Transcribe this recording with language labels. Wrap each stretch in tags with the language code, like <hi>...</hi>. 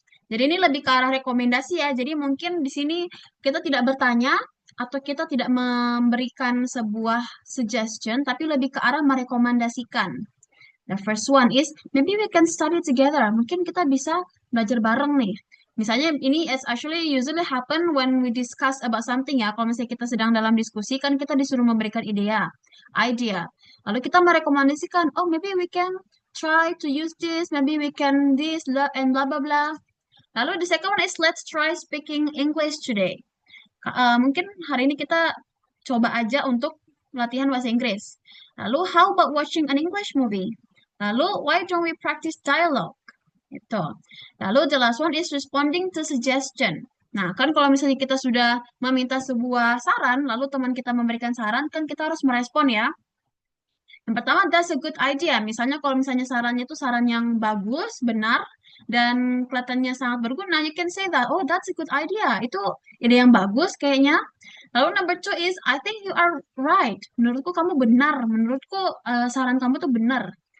<id>Jadi ini lebih ke arah rekomendasi ya. Jadi mungkin di sini kita tidak bertanya atau kita tidak memberikan sebuah suggestion, tapi lebih ke arah merekomendasikan.</id> <en>The first one is maybe we can study together.</en> <id>Mungkin kita bisa belajar bareng nih. Misalnya ini</id> <en>is actually usually happen when we discuss about something</en> <id>ya. Kalau misalnya kita sedang dalam diskusi kan kita disuruh memberikan idea. Lalu kita merekomendasikan,</id> <en>oh maybe we can try to use this, maybe we can this and blah blah blah.</en> <id>Lalu</id> <en>the second one is let's try speaking English today.</en> <id>Mungkin hari ini kita coba aja untuk latihan bahasa Inggris. Lalu</id> <en>how about watching an English movie? Lalu why don't we practice dialogue? Itu.</en> <id>Lalu</id> <en>the last one is responding to suggestion.</en> <id>Nah, kan kalau misalnya kita sudah meminta sebuah saran, lalu teman kita memberikan saran, kan kita harus merespon ya. Yang pertama,</id> <en>that's a good idea.</en> <id>Misalnya kalau misalnya sarannya itu saran yang bagus, benar, dan kelihatannya sangat berguna,</id> <en>you can say that, oh that's a good idea.</en> <id>Itu ide yang bagus kayaknya. Lalu</id> <en>number two is, I think you are right.</en> <id>Menurutku kamu benar. Menurutku saran kamu tuh benar.</id>